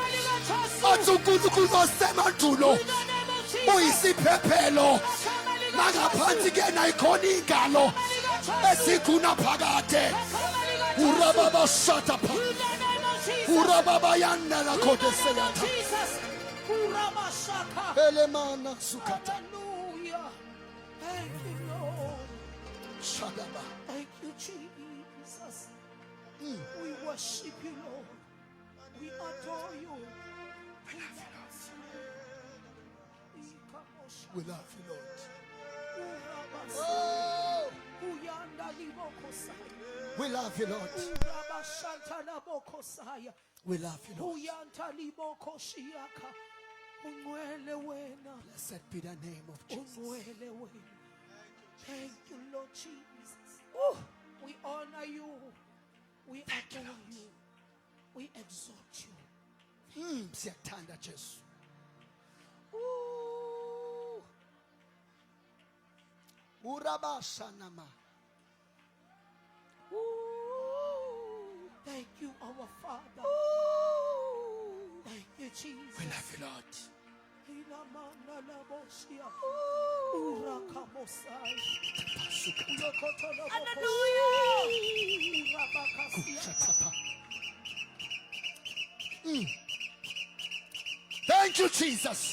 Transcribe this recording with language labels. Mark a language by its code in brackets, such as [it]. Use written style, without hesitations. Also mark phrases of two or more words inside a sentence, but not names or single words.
[zu] Athi uNkulunkulu osemandulo uyisiphephelo. Nangaphansi kena ikhona ingalo esiguna phakade. Urababa shatapa. Urababa yanela khode seyatha. Elemana sukata. [en] Hallelujah. Thank you, Lord. Shadaba. Thank you, Jesus. We worship you, Lord. We adore you. We love you, Lord. Oh, we love you, Lord. We love you, Lord. Blessed be the name of Jesus. Thank you, Lord Jesus. Oh, we honor you. We adore you. We exalt you. [zu] Siyathanda Jesu. Urabashanama. [en] Thank you, our Father. Thank you, Jesus. We love you, Lord. Thank you, Jesus.